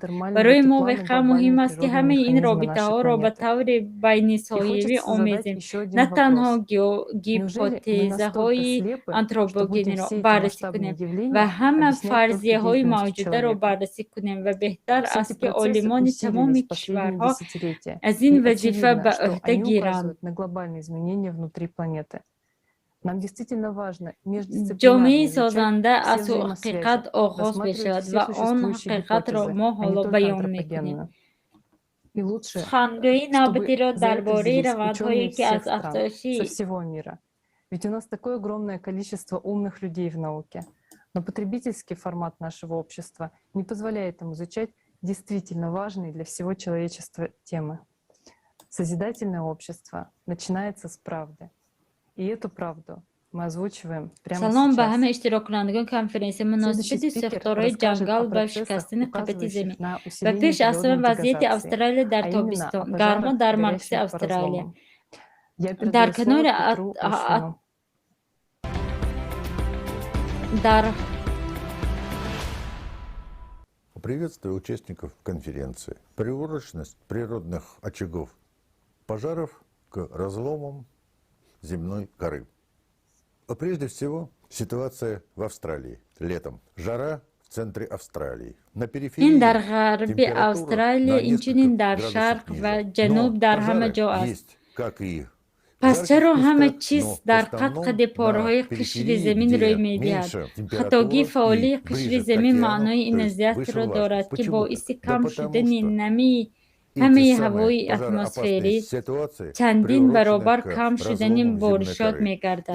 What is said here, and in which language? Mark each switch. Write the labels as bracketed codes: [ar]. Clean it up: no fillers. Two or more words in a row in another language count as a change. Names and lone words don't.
[tg] Барои мо воқеан муҳим аст, ки ҳамаи ин робитаҳоро ба таври байнисоявӣ омезем, на танҳо гипотезаҳои антропогениро баррасӣ кунем ва ҳама фарзияҳои мавҷударо баррасӣ кунем, ва беҳтар аст, ки олимони тамоми кишварҳо аз ин вазифа ба ӯҳда гиранд. [ru] Внутри планеты. Нам действительно важно [tg] ҷомеаи созанда аз ҳақиқат оғоз мешавад ва он ҳақиқатро мо ҳоло баён мекунем. Сухангӯии навбатиро дар бораи равандҳое ки аз афзоиши [ru] всего мира. Ведь у нас такое огромное количество умных людей в науке, но потребительский формат нашего общества не позволяет им изучать действительно важные для всего человечества темы. Созидательное общество начинается с правды. И эту правду мы озвучиваем прямо [tg] Салом ба [ru] сейчас. [tg] ҳама иштироккунандагон конференсия. Муносибати сахторҳои ҷангал ва шикастани қабати замин ва пеш аз ҳама вазъияти Австралия дар тобистон. Гармо дар маркази Австралия. Дар канори [ru] Приветствую участников конференции. Приурочность природных очагов пожаров к разломам земной коры. Прежде всего, ситуация в Австралии. Летом жара в центре Австралии. На периферии [tg] ин дар ғарби Австралия, инчунин дар шарқ ва ҷануб дар ҳама ҷо аст. Пас чаро ҳама чиз дар қад-қади пораҳои қишри замин рӯй медиҳад? Хатогии фаъолии қишри замин маънои ин азиятро дорад, ки боиси кам шудани намии ҳамаи ҳавои атмосферӣ, чандин баробар кам шудани боришот мегардад.